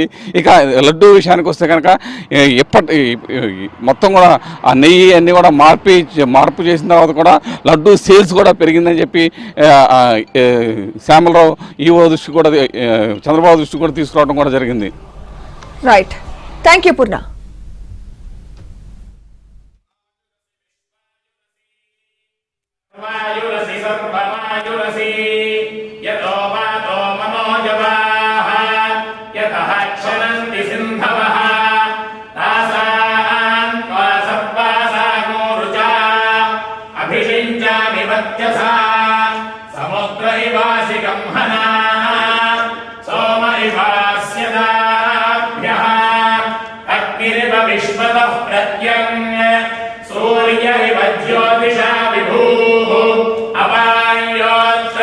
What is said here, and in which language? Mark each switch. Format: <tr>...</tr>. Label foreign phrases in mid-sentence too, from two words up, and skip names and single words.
<te>ఇక లడ్డూ విషయానికి వస్తే కనుక మొత్తం కూడా ఆ నెయ్యి అన్నీ కూడా మార్పు చేసిన తర్వాత కూడా లడ్డూ సేల్స్ కూడా పెరిగిందని చెప్పి శ్యామలరావు ఈవో దృష్టి కూడా చంద్రబాబు దృష్టి కూడా తీసుకురావడం కూడా జరిగింది.</te> <en>right, thank you పూర్ణ.</en> <sa>सर्वमायुरसि यतो वातो मनोजवाः यतः क्षरन्ति सिन्धवः तासां त्वा सर्वासागोरुचा अभिषिञ्चामि वत्यसा समुद्र इवासि गंहना सोम इवास्यदाभ्यः अग्निरिव विश्वतः प्रत्यङ् सूर्य इव ज्योतिषा विभूः अपायोः</sa>